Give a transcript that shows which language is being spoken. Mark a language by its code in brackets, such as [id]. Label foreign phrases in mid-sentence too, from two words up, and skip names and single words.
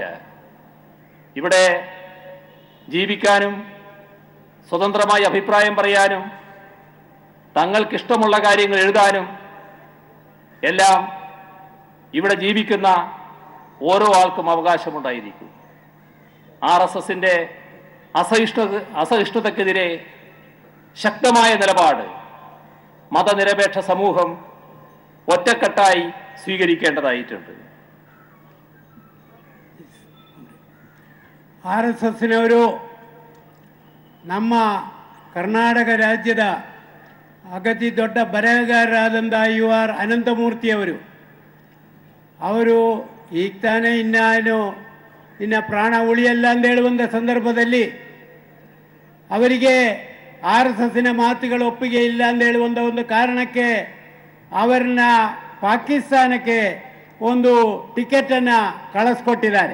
[ml] ഇവിടെ ജീവിക്കാനും സ്വതന്ത്രമായി അഭിപ്രായം പറയാനും തങ്ങൾക്കിഷ്ടമുള്ള കാര്യങ്ങൾ എഴുതാനും എല്ലാം ഇവിടെ ജീവിക്കുന്ന ഓരോ ആൾക്കും അവകാശമുണ്ടായിരിക്കും. RSSന്റെ അസഹിഷ്ണുതക്കെതിരെ ശക്തമായ നിലപാട് മതനിരപേക്ഷ സമൂഹം ഒറ്റക്കെട്ടായി സ്വീകരിക്കേണ്ടതായിട്ടുണ്ട്. [kn] RSSನವರು ನಮ್ಮ ಕರ್ನಾಟಕ ರಾಜ್ಯದ ಅಗತಿ ದೊಡ್ಡ ಬರಹಗಾರರಾದಂಥ ಯು ಆರ್ ಅನಂತಮೂರ್ತಿಯವರು ಈಗ ತಾನೇ ಇನ್ನ ಪ್ರಾಣ ಉಳಿಯಲ್ಲ ಅಂತ ಹೇಳುವಂಥ ಸಂದರ್ಭದಲ್ಲಿ ಅವರಿಗೆ RSSನ ಮಾತುಗಳು ಒಪ್ಪಿಗೆ ಇಲ್ಲ ಅಂತ ಹೇಳುವಂಥ ಒಂದು ಕಾರಣಕ್ಕೆ ಅವರನ್ನ ಪಾಕಿಸ್ತಾನಕ್ಕೆ ಒಂದು ಟಿಕೆಟನ್ನು ಕಳಿಸ್ಕೊಟ್ಟಿದ್ದಾರೆ.